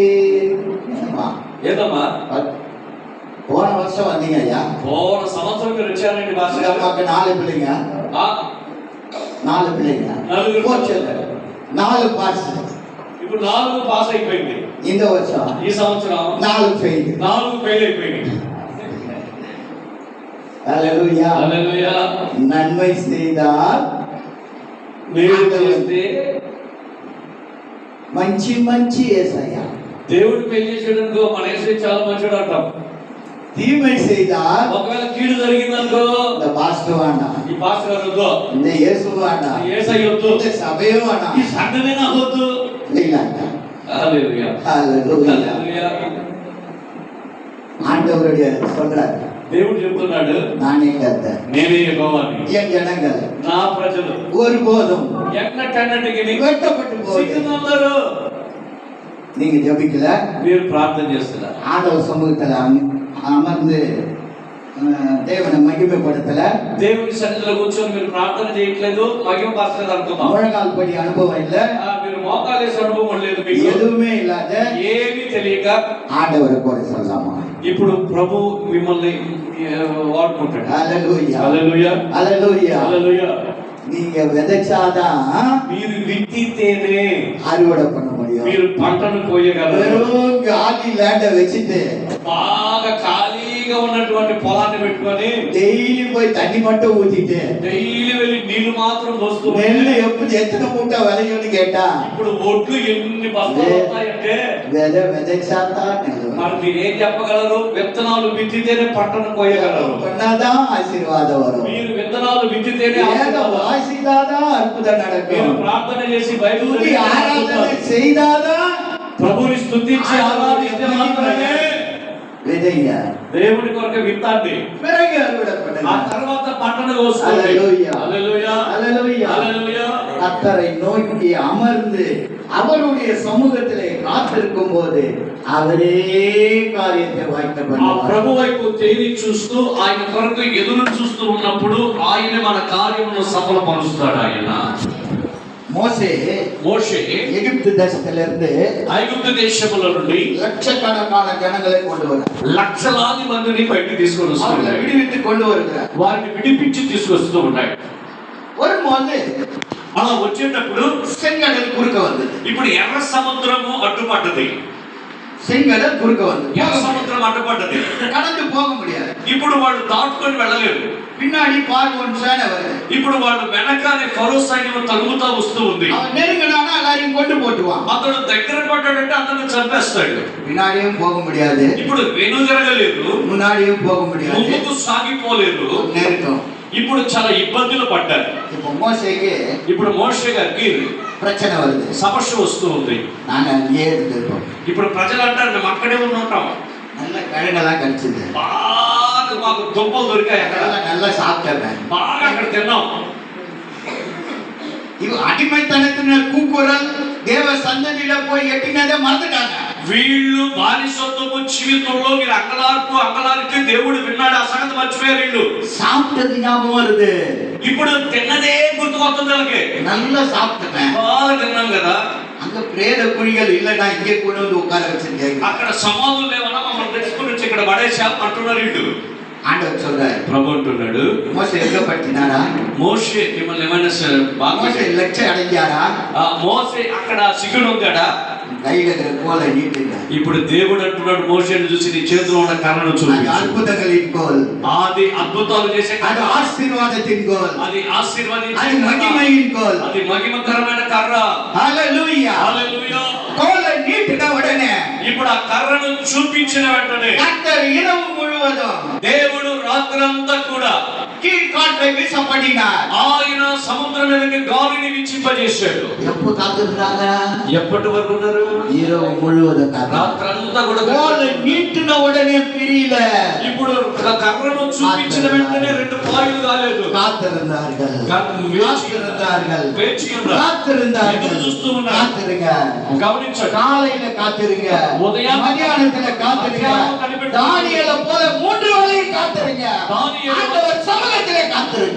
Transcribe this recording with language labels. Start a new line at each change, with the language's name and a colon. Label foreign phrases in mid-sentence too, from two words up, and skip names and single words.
Tamil: என்னம்மா?
Telugu: ఏదమ్మా?
Tamil: போன வருஷம் வந்தீங்க ஐயா,
Telugu: పోన సంవత్సరం మీరు వచ్చారండి భాష
Tamil: எங்க அம்மாக்கு 4 பிள்ளைங்க, 4 பிள்ளைங்க, நலுகு. போச்சு 4 பாஸ்.
Telugu: ఇప్పుడు 4 పాస్ అయిపోయింది.
Tamil: இந்த வருஷம்
Telugu: ఈ సంవత్సరం 4 ఫెయిల్. 4 ఫెయిల్ అయిపోయింది. హల్లెలూయా. హల్లెలూయా.
Tamil: நன்மை செய்தால்
Telugu: మీరు చేస్తే మంచి మంచి యేసయ్యా, దేవుడు పెళ్లి చేయడానికి మన యేసు చాలా మంచివాడు అంటాం.
Tamil: தீமை செய்தால்
Telugu: ఒకవేళ కీడు జరిగిందనుకో,
Tamil: இந்த பாஸ்டர் வேண்டாம்,
Telugu: ఈ పాస్టర్ గారు వద్దు,
Tamil: இந்த இயேசு வேண்டாம்,
Telugu: యేసయ్య వద్దు,
Tamil: இந்த சபையும்
Telugu: ఈ
Tamil: வேண்டாம்.
Telugu: సంఘమే నాకు వద్దు.
Tamil: இல்லைங்க.
Telugu: హల్లెలూయా.
Tamil: ஹல்லேலூயா.
Telugu: హల్లెలూయా.
Tamil: ஆண்டவருடைய சொல்றாரு,
Telugu: దేవుడు చెప్తున్నాడు,
Tamil: நானே கர்த்தர்,
Telugu: నేనే యెహోవాని,
Tamil: என் ஜனங்கள்
Telugu: నా ప్రజలు
Tamil: ஒருபோதும்
Telugu: ఎన్నటన్నిటికీ
Tamil: வெட்டப்பட்டு போகுது.
Telugu: సిగ్గునందరు.
Tamil: நீங்க ஜெபிக்கல,
Telugu: మీరు ప్రార్థన చేస్తున్నారు,
Tamil: ஆண்டவர் சமூகத்துல அமர்ந்து தேவனை மகிமைப்படுத்தல,
Telugu: దేవుని సన్నిధిలో కూర్చొని మీరు ప్రార్థన చేయట్లేదు, మహిమ పరచలేదు అనుకుందాం.
Tamil: முழங்கால் படி அனுபவம் இல்ல,
Telugu: మీరు మోకాలేసే అనుభవం లేదు, మీకు
Tamil: எதுவுமே இல்லாத
Telugu: ఏమీ తెలియక
Tamil: ஆண்டவரை கூட சொல்லலாமா?
Telugu: ఇప్పుడు ప్రభు మిమ్మల్ని వాడుకుంటాడు.
Tamil: ஹல்லேலூயா.
Telugu: హల్లెలూయా.
Tamil: ஹல்லேலூயா.
Telugu: హల్లెలూయా.
Tamil: நீங்க விதைச்சாதான்
Telugu: మీరు విత్తితేనే
Tamil: அறுவடை பண்ண முடியும்.
Telugu: మీరు పంటను కోయగలరు.
Tamil: வெறும் காலி லேண்ட வச்சுட்டு
Telugu: బాగా ఖాళీగా ఉన్నటువంటి పొలాన్ని పెట్టుకొని
Tamil: டெய்லி போய் தண்ணி மட்டும் ஊத்திட்டு
Telugu: డైలీ వెళ్ళి నీళ్లు మాత్రం పోస్తూ
Tamil: நெல்லு எப்படி எத்தனை மூட்டை விளையும்னு கேட்டா,
Telugu: ఇప్పుడు ఒడ్లు ఎన్ని బస్తాలు వస్తాయంటే
Tamil: விதைச்சாதான் நெல்லு
Telugu: మరి మీరు ఏం చెప్పగలరు? విత్తనాలు విత్తితేనే పంటను కోయగలరు.
Tamil: பண்ணாதான் ஆசீர்வாதம் வரும்.
Telugu: మీరు విత్తనాలు విత్తితేనే
Tamil: வேத
Telugu: ఆశీర్వాదం.
Tamil: வாசித்தாதான் அற்புதம்
Telugu: మీరు
Tamil: நடக்கும்.
Telugu: ప్రార్థన చేసి బైబిల్
Tamil: துதி ஆராதனை செய்தாதான்
Telugu: ప్రభుని స్తుతించి ఆరాధిస్తే మాత్రమే
Tamil: விதைங்க,
Telugu: దేవుడి కొరకు విత్తండి.
Tamil: பிறகு அறுவடை
Telugu: ఆ
Tamil: பண்ணுங்க.
Telugu: తర్వాత పంటను కోసుకోండి. హల్లెలూయా. హల్లెలూయా.
Tamil: ஹல்லேலூயா.
Telugu: హల్లెలూయా.
Tamil: கர்த்தரை நோக்கி அமர்ந்து அவருடைய சமூகத்திலே காத்திருக்கும் போது அவரே காரியத்தை வாய்க்க
Telugu: ఆ
Tamil: பண்ணுவார்.
Telugu: ప్రభు వైపు తేరి చూస్తూ ఆయన కొరకు ఎదురు చూస్తూ ఉన్నప్పుడు ఆయన మన కార్యమును సఫలపరుస్తాడు. ఆయన
Tamil: மோசே
Telugu: మోషే
Tamil: எகிப்து தேசத்திலிருந்து
Telugu: ఐగుప్తు దేశముల నుండి
Tamil: லட்சக்கணக்கான ஜனங்களை கொண்டு வந்தார்.
Telugu: లక్షలాది మందిని బయటికి తీసుకొని
Tamil: அவர்களை
Telugu: వస్తున్నాడు.
Tamil: விடுவித்து கொண்டு வருகிறார்.
Telugu: వారిని విడిపించి తీసుకొస్తూ ఉన్నాడు.
Tamil: வரும்போது
Telugu: అలా వచ్చేటప్పుడు
Tamil: செங்கடல் குறுக்க வந்தது.
Telugu: ఇప్పుడు ఎర్ర సముద్రము అడ్డుపడ్డది.
Tamil: செங்கடல் குறுக்க வந்தது.
Telugu: ఎర్ర సముద్రం అడ్డుపడ్డది.
Tamil: கடந்து போக முடியாது.
Telugu: ఇప్పుడు ఇప్పుడు వాళ్ళు దాటుకొని వెళ్ళలేరు.
Tamil: பின்னாடி பார்வோன் சேனை வருது.
Telugu: ఇప్పుడు వాళ్ళు వెనకాలే ఫరో సైన్యం తరుగుతా వస్తూ ఉంది.
Tamil: அவன் நெருங்கினானா எல்லாரையும் கொண்டு போட்டுவான்.
Telugu: అతడు దగ్గర పడ్డాడంటే అందరిని చంపేస్తాడు.
Tamil: பின்னாடியும் போக முடியாது,
Telugu: ఇప్పుడు వెను జరగలేదు,
Tamil: முன்னாடியும் போக முடியாது,
Telugu: ముందుకు సాగిపోలేదు.
Tamil: நெருக்கம்.
Telugu: ఇప్పుడు చాలా ఇబ్బందులు పడ్డారు.
Tamil: இப்போ மோசேக்கு
Telugu: ఇప్పుడు మోషే గారికి
Tamil: பிரச்சனை வருது.
Telugu: సమస్య వస్తూ ఉంది.
Tamil: நாங்க அங்கேயே இருந்திருக்கோம்.
Telugu: ఇప్పుడు ప్రజలు అంటారు మేము అక్కడే ఉంటాం,
Tamil: நல்ல கிழங்கெல்லாம் கிடைச்சது,
Telugu: బాగా మాకు దుంపలు దొరికాయి, అక్కడ
Tamil: நல்லா சாப்பிட்டேன்,
Telugu: బాగా అక్కడ తిన్నాం.
Tamil: இவ அடிமைத்தனத்தினர் கூக்குரல் தேவ சந்ததியில போய் எட்டினதை மறந்துட்டாங்க.
Telugu: వీళ్ళు బానిసత్వము జీవితంలో మీరు అంగలార్పు దేవుడు విన్నాడు, ఆ సంగతి మర్చిపోయారు. వీళ్ళు
Tamil: சாப்பிட்டது ஞாபகம் வருது,
Telugu: ఇప్పుడు తిన్నదే గుర్తుకొస్తుంది వాళ్ళకి.
Tamil: நல்லா சாப்பிட்டேன்,
Telugu: బాగా తిన్నాం కదా.
Tamil: அங்க பிரேத குழிகள் இல்லைன்னா இங்கே கொண்டு வந்து உட்கார வச்சிருக்கேன்,
Telugu: అక్కడ సమాధులు లేవన్నా మమ్మల్ని తెచ్చుకుని వచ్చి ఇక్కడ పడేసా అంటున్నారు వీళ్ళు.
Tamil: ஆண்டவர் சொல்றாரு.
Telugu: ప్రభు అంటున్నాడు,
Tamil: மோசே எங்க பட்டினாரா?
Telugu: మోషే మిమ్మల్ని ఏమైనా
Tamil: மோசே லட்சம் அடைஞ்சாரா?
Telugu: మోసే అక్కడ సిగ్గును ఉందాడా?
Tamil: கையில இருக்கிற கோலை நீட்டுங்க.
Telugu: ఇప్పుడు దేవుడు అంటున్నాడు మోషేని చూసి నీ చేతిలో ఉన్న కర్రను
Tamil: அது
Telugu: చూపించు.
Tamil: அற்புதங்களின் கோல்,
Telugu: అది అద్భుతాలు చేసే
Tamil: அது
Telugu: కర్ర,
Tamil: ஆசீர்வாதத்தின் கோல்,
Telugu: అది ఆశీర్వదించే
Tamil: அது
Telugu: కర్ర,
Tamil: மகிமையின் கோல்.
Telugu: అది మహిమకరమైన కర్ర.
Tamil: ஹalleluya.
Telugu: హల్లెలూయా.
Tamil: கோலை நீட்டின உடனே
Telugu: ఇప్పుడు ఆ కర్రను చూపించిన వెంటనే
Tamil: கர்த்தர் இரவு முழுவதும்
Telugu: దేవుడు రాత్రంతా కూడా
Tamil: கீழ்காற்றை வீசப்படினார்.
Telugu: ఆయన సముద్రం మీదకి గాలిని విచ్చింపజేశాడు.
Tamil: எப்போ காத்திருந்தாங்க?
Telugu: ఎప్పటి వరకు ఉన్నారు?
Tamil: இரவு முழுவதும் காத்திருந்தாங்க.
Telugu: రాత్రంతా కూడా
Tamil: கோலை நீட்டின உடனே பிரியல,
Telugu: ఇప్పుడు కర్రను చూపించిన వెంటనే రెండు పాయలు కాలేదు,
Tamil: காத்திருந்தார்கள், காத்திருந்தார்கள்,
Telugu: వేచి ఉన్నారు,
Tamil: காத்திருந்தார்கள்.
Telugu: ఎదురు చూస్తూ ఉన్నారు.
Tamil: காத்திருங்க,
Telugu: గమనించండి.
Tamil: காலையில காத்திருங்க, உதயம் மத்தியானத்துல காத்திருங்க, தானியேலை போல 3 வேளையும் காத்திருங்க, ஆண்டவர் சமூகத்திலே காத்திருங்க.